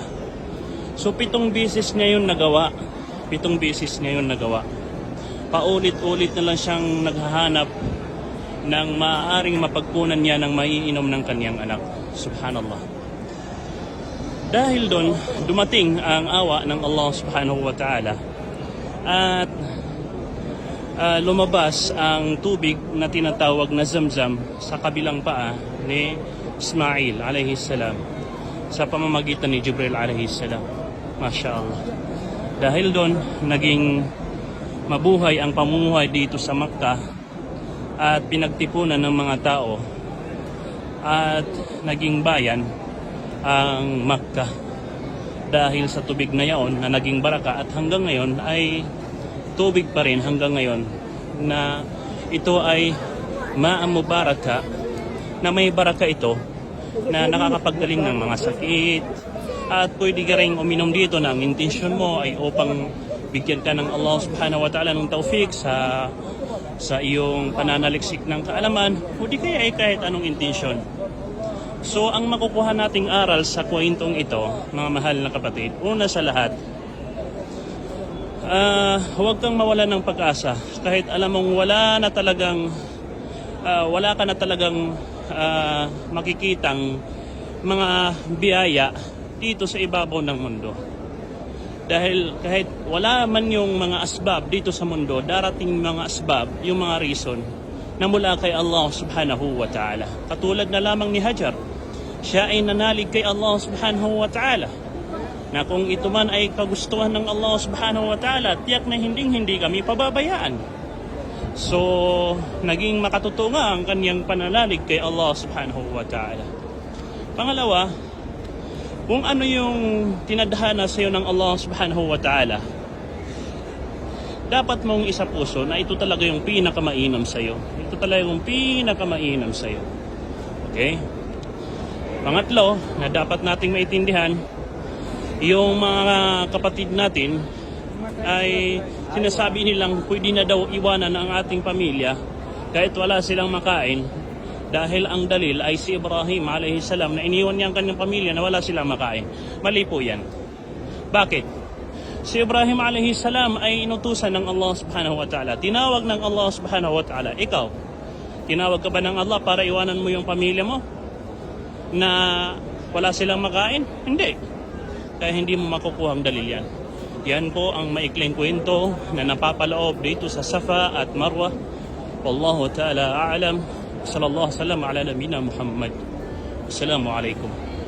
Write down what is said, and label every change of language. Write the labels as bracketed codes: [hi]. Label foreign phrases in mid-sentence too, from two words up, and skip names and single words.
[tl] So 7 beses niya yun nagawa. Paulit-ulit na lang siyang naghahanap ng maaaring mapagkunan niya ng maiinom ng kanyang anak. Subhanallah. Dahil doon, dumating ang awa ng Allah [ar] سبحانه وتعالى [tl] at lumabas ang tubig na tinatawag na Zamzam sa kabilang paa ni Ismail [ar] عليه السلام [tl] sa pamamagitan ni Jibril [ar] عليه السلام. ما شاء الله. [tl] Dahil doon, naging mabuhay ang pamumuhay dito sa Makkah at pinagtipunan ng mga tao at naging bayan ang Makkah dahil sa tubig na yaon na naging baraka at hanggang ngayon ay tubig pa rin hanggang ngayon na ito ay [ar] ماء مباركة [tl] na may baraka ito na nakakapaggaling ng mga sakit at pwede ka rin uminom dito na ang intensyon mo ay upang bigyan ka ng Allah [ar] سبحانه وتعالى [tl] ng tawfik sa iyong pananaliksik ng kaalaman o di kaya ay kahit anong intensyon. So ang makukuha nating aral sa kwentong ito, mga mahal na kapatid, una sa lahat, huwag kang mawalan ng pag-asa kahit alam mong wala ka na talagang makikitang mga biyaya dito sa ibabaw ng mundo. Dahil kahit wala man yung mga asbab dito sa mundo, darating mga asbab, yung mga reason na mula kay Allah [ar] سبحانه وتعالى. [tl] Katulad na lamang ni Hajar, siya ay nanalig kay Allah [ar] سبحانه وتعالى [tl] na kung ito man ay kagustuhan ng Allah [ar] سبحانه وتعالى, [tl] tiyak na hindi kami pababayaan. So, naging makatotoo nga ang kanyang pananalig kay Allah [ar] سبحانه وتعالى. [tl] Pangalawa, kung ano yung tinadhana sa iyo ng Allah [ar] سبحانه وتعالى, [tl] dapat mong isa puso na ito talaga yung pinakamainam sa iyo. Ito talaga yung pinakamainam sa iyo. Okay? Pangatlo, na dapat nating maintindihan, yung mga kapatid natin ay sinasabi nilang pwede na daw iwanan ang ating pamilya kahit wala silang makain. Dahil ang dalil ay si Ibrahim [ar] عليه السلام [tl] na iniwan niya ang kanyang pamilya na wala silang makain. Mali po yan. Bakit? Si Ibrahim [ar] عليه السلام [tl] ay inutusan ng Allah [ar] سبحانه وتعالى. [tl] Tinawag ng Allah [ar] سبحانه وتعالى. [tl] Ikaw, tinawag ka ba ng Allah para iwanan mo yung pamilya mo na wala silang makain? Hindi. Kaya hindi mo makukuha ang dalil yan. Yan po ang maikling kwento na napapaloob dito sa Safa at Marwa. [ar] والله تعالى أعلم. صلى الله عليه وسلم على نبينا محمد. السلام عليكم.